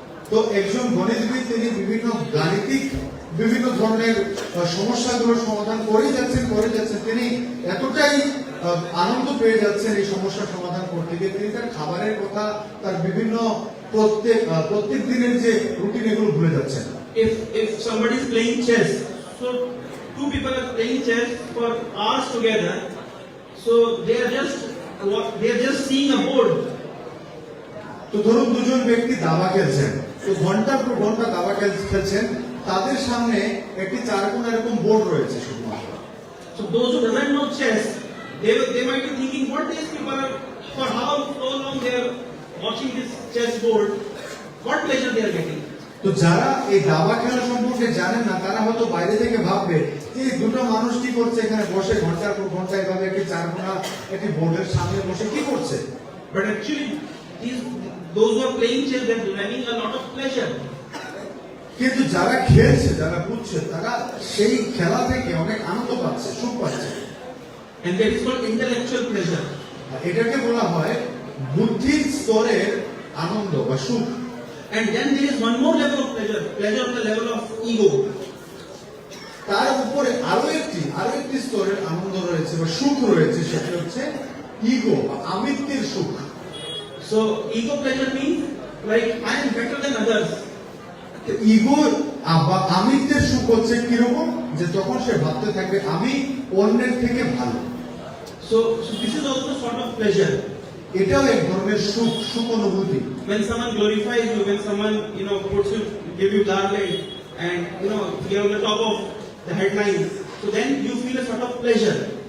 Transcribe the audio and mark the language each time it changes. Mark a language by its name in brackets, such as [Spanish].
[Bangla] তো একজন গণিতবিদ তিনি বিভিন্ন গাণিতিক বিভিন্ন ধরনের সমস্যাগুলোর সমাধান করে যাচ্ছেন, তিনি এতটাই আনন্দ পেয়ে যাচ্ছেন এই সমস্যার সমাধান করতে গিয়ে, তিনি তার খাবারের কথা, তার বিভিন্ন প্রত্যেক দিনের যে রুটিন, এগুলো ভুলে যাচ্ছেন। [English] If somebody is playing chess, so two people are playing chess for hours together, so they are just seeing a board. [Bangla] তো ধরুন দুজন ব্যক্তি দাবা খেলছেন, তো ঘন্টার পর ঘন্টা দাবা খেলছেন, তাদের সামনে একটি 4 কোণ এরকম বোর্ড রয়েছে শুধুমাত্র। [English] So those who doesn't know chess, they might be thinking, what these people are, for how long they are watching this chess board, what pleasure they are getting. [Bangla] তো যারা এই দাবা খেলা সম্পর্কে জানেন না, তারা হয়তো বাইরে থেকে ভাববে যে দুটো মানুষ কি করছে এখানে বসে ঘন্টার পর ঘন্টা এভাবে একটি 4 কোণা একটি বোর্ডের সামনে বসে কি করছে। [English] But actually, those who are playing chess, they are deriving a lot of pleasure. [Bangla] কিন্তু যারা খেলছে, যারা বুঝছে, তারা সেই খেলা থেকে অনেক আনন্দ পাচ্ছে, সুখ পাচ্ছে। [English] And that is called intellectual pleasure. [Bangla] এটাকে বলা হয় বুদ্ধির স্তরের আনন্দ বা সুখ। [English] And then there is one more level of pleasure on the level of ego. [Bangla] তার উপরে আরো একটি স্তরের আনন্দ রয়েছে বা সুখ রয়েছে, সেটা হচ্ছে ইগো বা আমিত্বের সুখ। [English] So ego pleasure means like I am better than others. [Bangla] Ego বা আমিত্বের সুখ হচ্ছে কিরকম, যে তখন সে ভাবতে থাকবে আমি অন্যের থেকে ভালো। [English] So this is also sort of pleasure. [Bangla] এটাও এক ধরনের সুখ অনুভূতি। [English] When someone glorifies you, when someone puts you, give you garland, and you're on the top of the headlines, so then you feel a sort of pleasure.